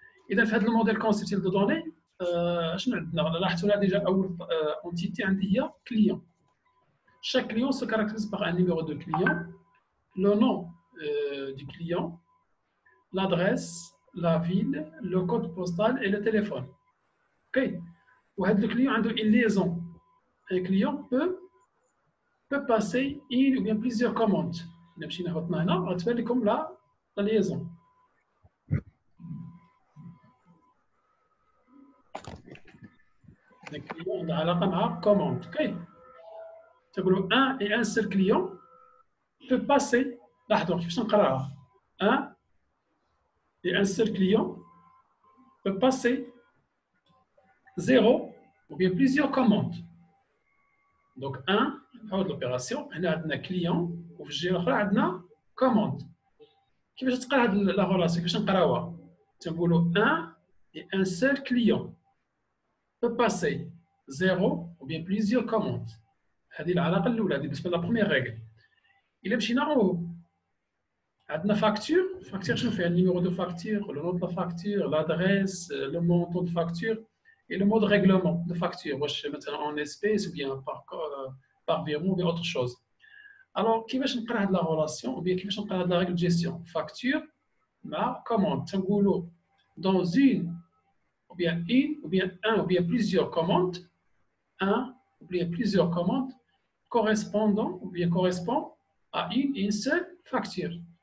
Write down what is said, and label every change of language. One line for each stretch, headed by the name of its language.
Arabic: اذا في هذا الموديل كونسيبسيون دو دوني شنو عندنا لاحظتوا هنا ديجا اول اونتيتي عندي هي كليون.
French: chaque client se caractérise par un numéro de client, le nom du client, l'adresse, la ville, le code postal et le téléphone. Ok.
Arabic: وهذا الكليون عنده
French: une liaison. Un client peut passer une ou bien plusieurs commandes.
Arabic: نمشي نهبط هنا غتبان لكم
French: la liaison. Un client
Arabic: عنده علاقة مع
French: commande. Ok.
Arabic: تقولوا
French: un et un seul client peut passer.
Arabic: لاحظوا كيفاش نقراها.
French: Un et un seul client peut passer 0 ou bien plusieurs commandes. Donc 1, l'opération, on a un client
Arabic: وفي الجهة الأخرى عندنا
French: commande.
Arabic: كيفاش تقرا هذه لا ريلاسيون كيفاش نقراوها؟ تنقولوا
French: 1 et un seul client peut passer 0 ou bien plusieurs commandes.
Arabic: هذه العلاقة الأولى، هذه بالنسبة لا بروميير ريغل. إلا مشينا أو عندنا فاكتور شنو فيها؟ النيميرو دو فاكتور، لو نو دو فاكتور، لادريس، لو مونطون دو فاكتور
French: et le mode règlement de facture, en espèces ou bien par virement ou bien autre chose. Alors, qui va changer la relation ou bien qui va changer la règle de gestion? Facture, ma commande. Dans une ou bien un ou bien plusieurs commandes, un ou bien plusieurs commandes correspond à une seule facture.